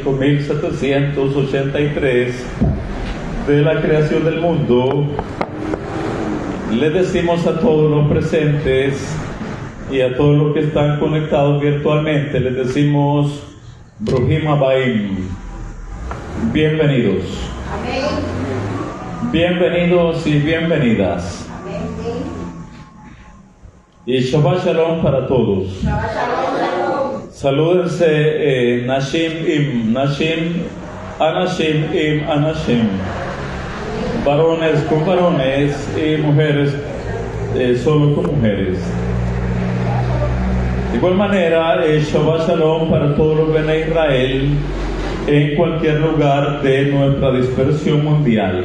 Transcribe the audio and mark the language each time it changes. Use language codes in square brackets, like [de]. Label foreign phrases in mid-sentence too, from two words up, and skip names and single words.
[es] 5783 de la creación del mundo, le decimos a todos los presentes y a todos los que están conectados virtualmente, les decimos [he] ברוכים הבאים, [es] bienvenidos. Amén. Bienvenidos y bienvenidas. Amén. Y [he] שבת שלום [es] para todos. [he] שבת שלום. Salúdense נשים עם נשים, אנשים עם אנשים. [es] Varones con varones y mujeres solo con mujeres. De igual manera, [he] שבת שלום [es] para todos los [he] בני ישראל [es] en cualquier lugar de nuestra dispersión mundial.